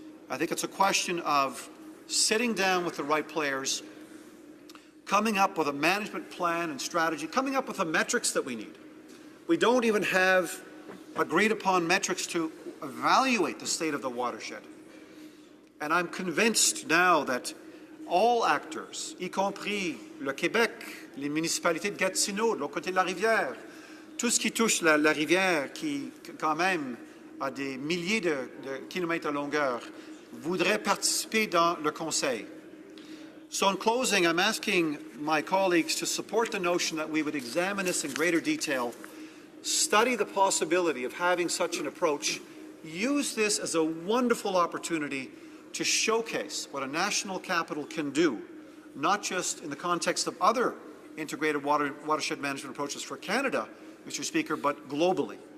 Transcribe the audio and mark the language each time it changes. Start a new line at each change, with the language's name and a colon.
English: I think it's a question of sitting down with the right players, coming up with a management plan and strategy, coming up with the metrics that we need. We don't even have agreed upon metrics to evaluate the state of the watershed. And I'm convinced now that all actors,
French: y compris le Québec, les municipalités de Gatineau, de l'autre côté de la rivière, tout ce qui touche la rivière, qui quand même a des milliers de kilomètres de longueur, voudraient participer dans le Conseil.
English: So in closing, I'm asking my colleagues to support the notion that we would examine this in greater detail, study the possibility of having such an approach, use this as a wonderful opportunity to showcase what a national capital can do, not just in the context of other integrated watershed management approaches for Canada, Mr. Speaker, but globally.